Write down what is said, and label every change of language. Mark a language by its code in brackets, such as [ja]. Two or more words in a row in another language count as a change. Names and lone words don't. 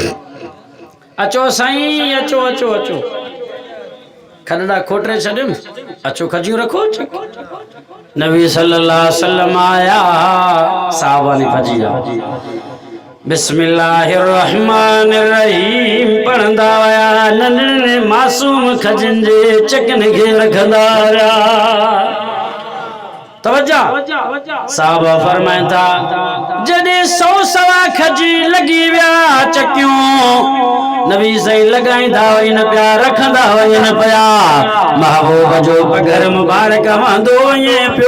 [sd] अचो साईं अचो खॾड़ा खोटरे छॾियुमि अचो खजियूं रखो। नबी [ar] صلى الله عليه وسلم [sd] आया, साहबा ने खजिया बिस्मिल्लाहिर्रहमानिर्रहीम पढ़ंदा आया, नन्हे मासूम खजन जे चकन खे रखंदा आया। तवज्जा, साहबा फरमाइन था जॾहिं 100 सवा खजी लगी विया चकियूं, नबी सही लगाईंदा वञनि पिया, रखंदा वञनि पिया, महबूब जो पघर मुबारक वहंदो वञे पियो।